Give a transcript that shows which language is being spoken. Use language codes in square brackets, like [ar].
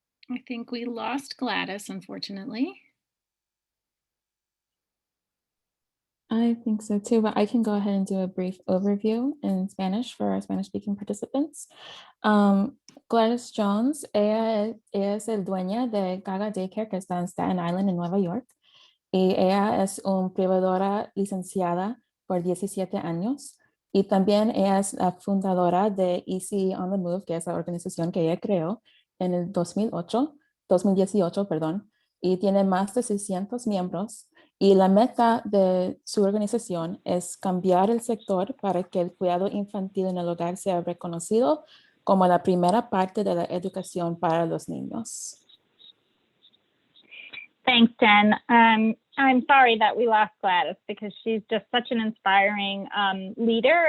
[en] I think we lost Gladys, unfortunately. I think so too, but I can go ahead and do a brief overview in Spanish for our Spanish-speaking participants. [es] Gladys Jones, ella es el dueña de Gaga Daycare que está en Staten Island, en Nueva York. Y ella es una privadora licenciada por 17 años. Y también ella es la fundadora de Easy on the Move, que es la organización que ella creó en el 2018, perdón, y tiene más de 600 miembros. Y la meta de su organización es cambiar el sector para que el cuidado infantil en el hogar sea reconocido como la primera parte de la educación para los niños. [en] Thanks, Jen. I'm sorry that we lost Gladys, because she's just such an inspiring leader.